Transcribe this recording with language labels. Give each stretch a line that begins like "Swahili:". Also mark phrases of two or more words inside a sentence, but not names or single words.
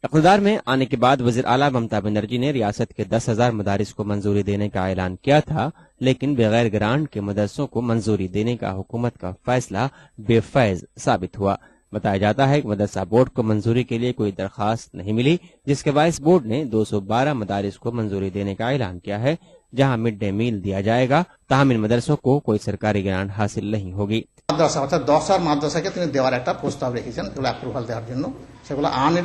Urdu: اقتدار میں آنے کے بعد وزیر اعلیٰ ممتا بنرجی نے ریاست کے 10,000 مدارس کو منظوری دینے کا اعلان کیا تھا، لیکن بغیر گرانٹ کے مدرسوں کو منظوری دینے کا حکومت کا فیصلہ بے فیض ثابت ہوا۔ بتایا جاتا ہے کہ مدرسہ بورڈ کو منظوری کے لیے کوئی درخواست نہیں ملی، جس کے باعث بورڈ نے 212 مدارس کو منظوری دینے کا اعلان کیا ہے، جہاں
English: mid day meal
Urdu: دیا جائے گا، تاہم ان مدرسوں کو کوئی سرکاری گرانٹ حاصل نہیں ہوگی۔
Bangla: মাদ্রাসা অর্থাৎ 10,000 মাদ্রাসাকে তিনি দেওয়ার একটা প্রস্তাব রেখেছেন, এগুলো অ্যাপ্রুভাল দেওয়ার জন্য। সেগুলো